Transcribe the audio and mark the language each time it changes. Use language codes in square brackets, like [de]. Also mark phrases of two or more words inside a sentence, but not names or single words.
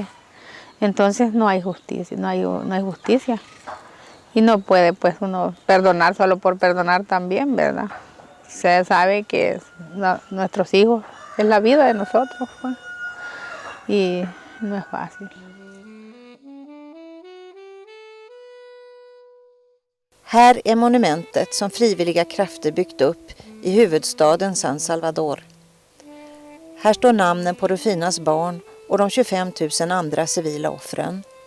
[es] Entonces no hay justicia, no hay justicia. Y no puede, pues, uno perdonar solo por perdonar también, ¿verdad? Se sabe que nuestros hijos es la vida de nosotros, pues, y no es fácil. [sv] Här är monumentet som frivilliga krafter byggt upp i huvudstaden San Salvador. Här står namnen på Rufinas barn och de 25 000 andra civila offren.